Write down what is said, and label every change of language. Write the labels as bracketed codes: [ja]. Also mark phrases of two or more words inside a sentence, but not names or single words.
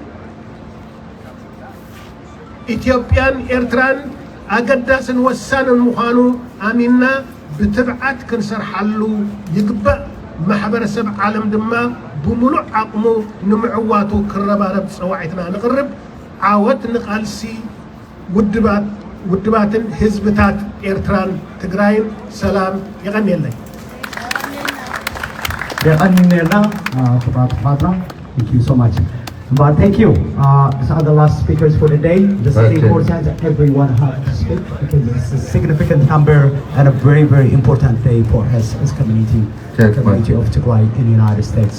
[ti] ኢትዮጵያን ኤርትራን ኣገዳስን ወሳንን ምዃኑ ኣሚንና ብትብዓት ክንሰርሓሉ ይግባእ ማሕበረሰብ ዓለም ድማ ብምሉእ ዓቕሙ ንምዕዋቱ ክረባረብ ፀዋዒትና ንቕርብ ዓወት ንቓልሲ ውድባትን ህዝብታት ኤርትራን ትግራይን ሰላም ይቐኒየለይ [en] Thank you so much. But thank you. These are the last speakers for the day. This is important that everyone has to speak because it's a significant number and a very, very important day for us as community of Tigray in the United States.